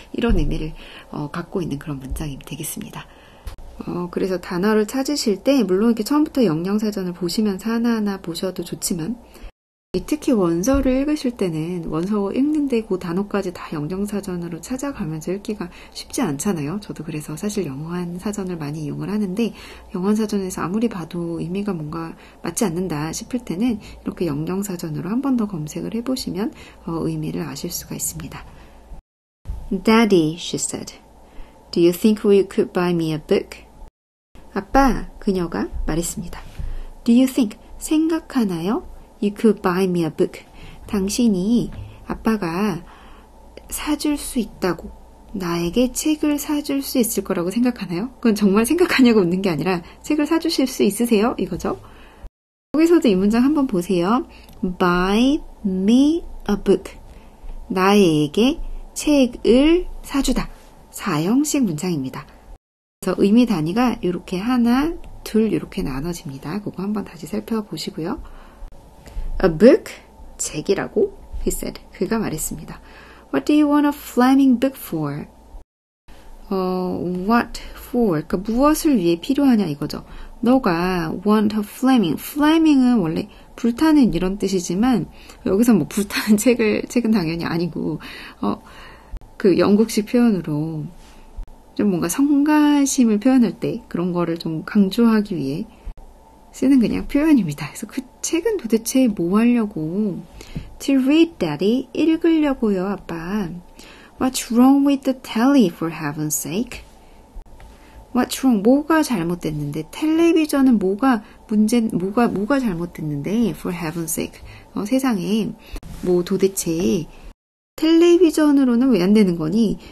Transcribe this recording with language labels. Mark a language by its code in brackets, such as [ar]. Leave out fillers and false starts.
[ko] 이런 의미를 갖고 있는 그런 문장이 되겠습니다. 그래서 단어를 찾으실 때 물론 이렇게 처음부터 영영사전을 보시면서 하나하나 보셔도 좋지만 특히 원서를 읽으실 때는 원서 읽는데 그 단어까지 다 영영사전으로 찾아가면서 읽기가 쉽지 않잖아요. 저도 그래서 사실 영어한 사전을 많이 이용을 하는데 영어사전에서 아무리 봐도 의미가 뭔가 맞지 않는다 싶을 때는 이렇게 영영사전으로 한 번 더 검색을 해보시면 의미를 아실 수가 있습니다. [en] Daddy, she said, do you think you could buy me a book? [ko] 아빠, 그녀가 말했습니다. [en] Do you think, [ko] 생각하나요? [en] You could buy me a book. [ko] 당신이 아빠가 사줄 수 있다고, 나에게 책을 사줄 수 있을 거라고 생각하나요? 그건 정말 생각하냐고 묻는 게 아니라 책을 사주실 수 있으세요? 이거죠. 여기서도 이 문장 한번 보세요. [en] Buy me a book. [ko] 나에게 책을 사주다. 4형식 문장입니다. 그래서 의미 단위가 이렇게 하나, 둘 이렇게 나눠집니다. 그거 한번 다시 살펴보시고요. [en] A book, [ko] 책이라고, [en] he said. [ko] 그가 말했습니다. [en] What do you want a flaming book for? What for? [ko] 그러니까 무엇을 위해 필요하냐 이거죠. 너가 [en] want a flaming. [ko] flaming은 원래 불타는 이런 뜻이지만 여기서 뭐 불타는 책은 당연히 아니고 그 영국식 표현으로 좀 뭔가 성가심을 표현할 때 그런 거를 좀 강조하기 위해 쓰는 그냥 표현입니다. 그래서 그 책은 도대체 뭐 하려고? [en] To read, daddy. [ko] 읽으려고요, 아빠. [en] What's wrong with the telly, for heaven's sake? What's wrong? [ko] 뭐가 잘못됐는데? 텔레비전은 뭐가 잘못됐는데? [en] For heaven's sake. [ko] 세상에 뭐 도대체 텔레비전으로는 왜 안 되는 거니?